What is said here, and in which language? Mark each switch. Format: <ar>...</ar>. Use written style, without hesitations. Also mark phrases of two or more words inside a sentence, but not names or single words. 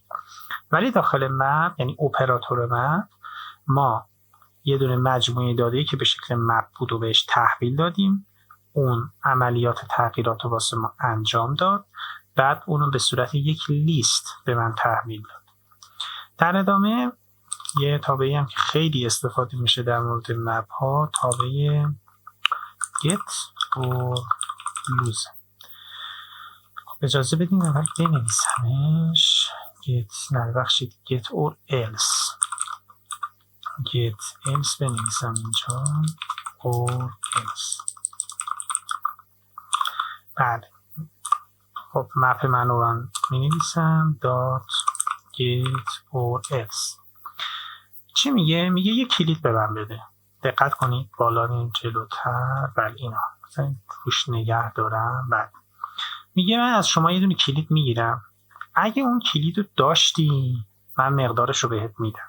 <fa>ولی داخل مپ یعنی</fa> <en>operator map</en> <fa>ما یه دونه مجموعه داده‌ای که به شکل مپ بود و بهش تحویل دادیم، اون عملیات تغییرات رو واسه ما انجام داد، بعد اونو به صورت یک لیست به من تحویل داد. در ادامه یه تابعی هم که خیلی استفاده میشه در مورد مپ ها، تابع</fa> <en>get or lose.</en> <fa>اجازه بدین اول بنویسمش.</fa> <en>get or else. get else</en> <fa>بنویسم اینجا</fa> <en>or else.</en> <fa>بله. خب مپ منو من می‌نویسم</fa> <en>.get or else.</en> <fa>چی میگه؟ میگه یه کلید به من بده. دقت کنید بالا این جلوتر. بله اینا مثلا روش نگه دارم. بله میگه من از شما یه دونه کلید میگیرم. اگه اون کلید رو داشتی من مقدارش رو بهت میدم.</fa>